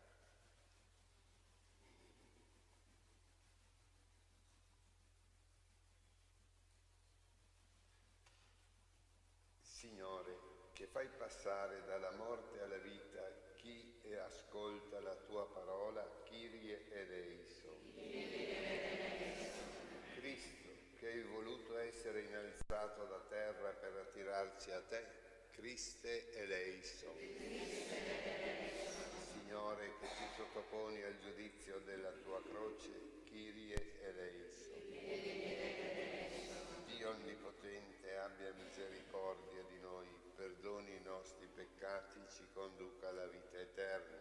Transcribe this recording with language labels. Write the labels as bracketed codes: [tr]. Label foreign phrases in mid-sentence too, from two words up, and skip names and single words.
[it] Signore, che fai passare dalla morte alla vita chi ascolta la tua parola, [el] Κύριε ελέησον. [it] Cristo, che hai voluto essere innalzato da terra per attirarci a te, [el] Χριστέ ελέησον. [it] Signore, che ti sottoponi al giudizio della tua croce, [el] Κύριε ελέησον. [it] Dio Onnipotente abbia misericordia di noi, perdoni i nostri peccati, ci conduca alla vita eterna.